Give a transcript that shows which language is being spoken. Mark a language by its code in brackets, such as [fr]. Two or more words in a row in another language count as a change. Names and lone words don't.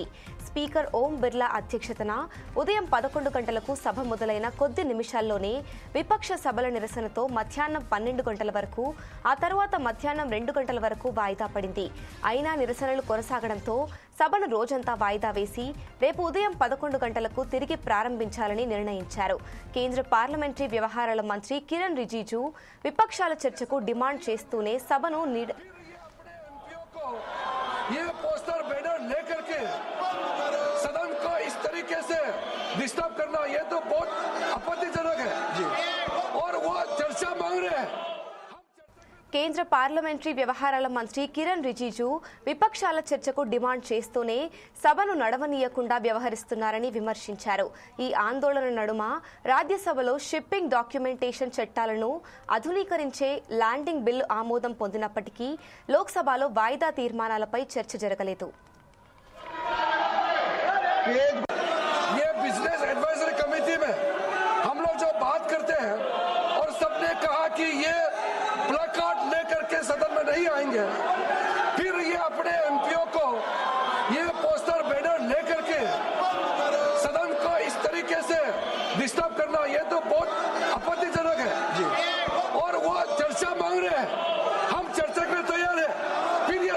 [te] స్పీకర్ ఓం బిర్లా అధ్యక్షతన ఉదయం 11 గంటలకు సభ మొదలైన కొద్ది నిమిషాల్లోనే విపక్ష సభల నిరసనతో మధ్యాహ్నం 12 గంటల వరకు, ఆ తర్వాత మధ్యాహ్నం 2 గంటల వరకు వాయిదా పడింది. అయినా నిరసనలు కొనసాగడంతో సభను రోజంతా వాయిదా వేసి రేపు ఉదయం 11 గంటలకు తిరిగి ప్రారంభించాలని నిర్ణయించారు. కేంద్ర పార్లమెంటరీ వ్యవహారాల మంత్రి కిరణ్ రిజిజు విపక్షాల చర్చకు డిమాండ్ చేస్తూనే సభను [hi] डिस्टर्ब करना ये तो बहुत आपत्तिजनक है और वो चर्चा मांग रहे हैं. [te] కేంద్ర పార్లమెంటరీ వ్యవహారాల మంత్రి కిరణ్ రిజిజు విపక్షాల చర్చకు డిమాండ్ చేస్తూనే సభను నడవనీయకుండా వ్యవహరిస్తున్నారని విమర్శించారు. ఈ ఆందోళన నడుమ రాజ్యసభలో [en] shipping documentation [te] చట్టాలను ఆధునీకరించే ల్యాండింగ్ బిల్లు ఆమోదం పొందినప్పటికీ లోక్సభలో వాయిదా తీర్మానాలపై చర్చ జరగలేదు. [hi] बिजनेस एडवाइजरी कमेटी में हम लोग जो बात करते हैं और सबने कहा कि ये प्लकार्ड लेकर के सदन में नहीं आएंगे, फिर ये अपने एमपीओ को ये [en] poster banner [hi] लेकर के सदन को इस तरीके से डिस्टर्ब करना ये तो बहुत आपत्तिजनक है और वो चर्चा मांग रहे हैं. हम चर्चा के लिए तैयार है. फिर ये